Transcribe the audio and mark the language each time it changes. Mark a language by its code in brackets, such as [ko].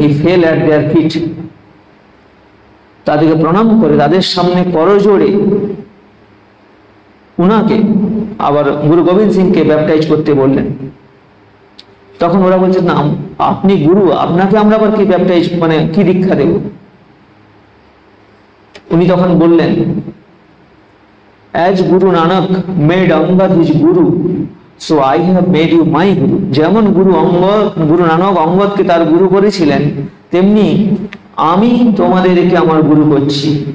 [en] he fell at their feet, [bn] তাদেরকে প্রণাম করে তাদের সামনে করজোড়ে উনাকে আবার গুরু গোবিন্দ সিংকে ব্যাপটাইজ করতে বললেন। তখন ওরা বলছে না, আপনি গুরু, আপনাকে আমরা আবার কি ব্যাপটাইজ মানে কি দীক্ষা দেব? উনি তখন বললেন, [en] as Guru Nanak made Angad his guru, so I have made you my guru. [bn] যেমন গুরু নানক অঙ্গদকে তার গুরু করেছিলেন, তেমনি আমি তোমাদেরকে আমার গুরু করছি।